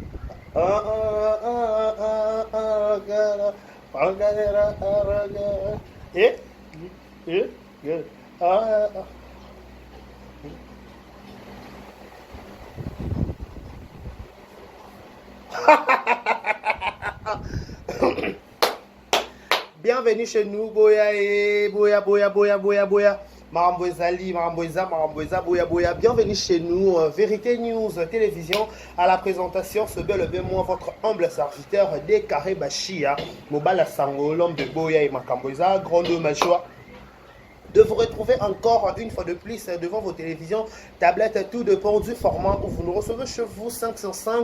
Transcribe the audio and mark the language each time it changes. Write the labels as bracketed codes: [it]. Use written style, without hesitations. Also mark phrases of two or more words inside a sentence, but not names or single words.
[fr] Eh, eh, eh. Ah, ah. Bienvenue chez nous, Boya et Boya, Boya, Boya, Boya, Boya. Marambouezali, Maramboueza, Maramboueza, Boya, Boya. Bienvenue chez nous, Vérité News Télévision. À la présentation, ce bel et bien moi, votre humble serviteur, Décaré Bachia, Mobala Sango, l'homme de Boya et Makamboueza. Grande ma joie de vous retrouver encore une fois de plus devant vos télévisions, tablettes, tout dépend du format où vous nous recevez chez vous 5 sur 5.